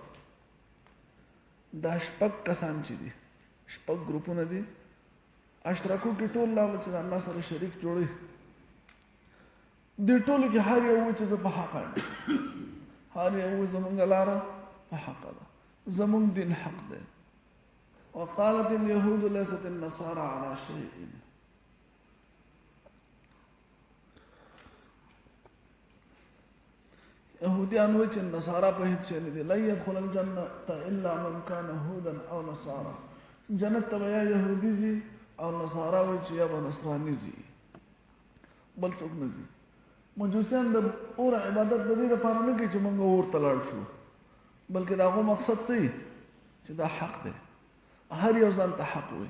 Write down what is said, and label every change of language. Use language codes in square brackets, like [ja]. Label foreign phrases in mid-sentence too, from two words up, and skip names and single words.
[ps] دا شپږ کسان چې دي شپږ ګروپونه دي. اشرکو کې ټول لاړل چې الله سره شریک جوړي. دې ټولو کې هر یو چې زه په حق یم، هر یو زمونږ لاره په حق ده، زمونږ دین حق دی. [ar] وقالت اليهود ليست النصارى على شيء. [ps] يهوديان وایي چې نصارا په هیڅ شي نه دي. [ar] لا يدخل الجنة الا من كان هودا او نصارى. [ps] جنت ته یا يهودي زي او نصارا وایي چې یا به نصراني زي، بل څوک نه زي. مجوسیان د اور عبادت د دې لپاره نه کوي چې موږ اور ته لاړ شو، بلکې دا هغه مقصد څه چې دا حق دی. هر یو ځان ته حق وي.